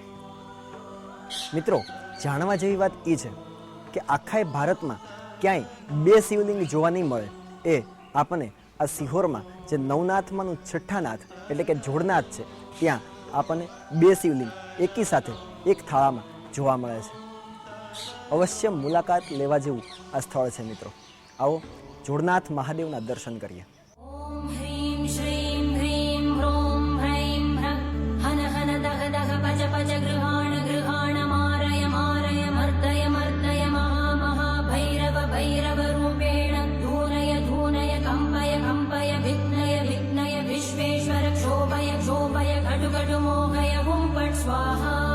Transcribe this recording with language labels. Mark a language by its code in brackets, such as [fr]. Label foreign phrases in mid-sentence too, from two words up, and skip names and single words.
[gu] મિત્રો, જાણવા જેવી વાત એ છે કે આખા ભારતમાં ક્યાંય બે શિવલિંગ જોવા નહીં મળે એ આપણને આ સિહોરમાં જે નવનાથમાંનું છઠ્ઠા નાથ એટલે કે જોડનાથ છે ત્યાં આપણને બે શિવલિંગ એકી સાથે એક થાળામાં જોવા મળે છે. અવશ્ય મુલાકાત લેવા જેવું આ સ્થળ છે. મિત્રો, આવો જોડનાથ મહાદેવના દર્શન કરીએ. [sa] ॐ ह्रीं श्रीं ह्रीं ह्रों ह्रैं ह्रः हन हन दह दह पज पज गृहाण गृहाण मारय मारय मर्दय मर्दय महा महा भैरव भैरव रूपेण धूनय धूनय कम्पय कम्पय विघ्नय विघ्नय विश्वेश्वर क्षोभय क्षोभय घटु घटु मोहय हुं फट् स्वाहा.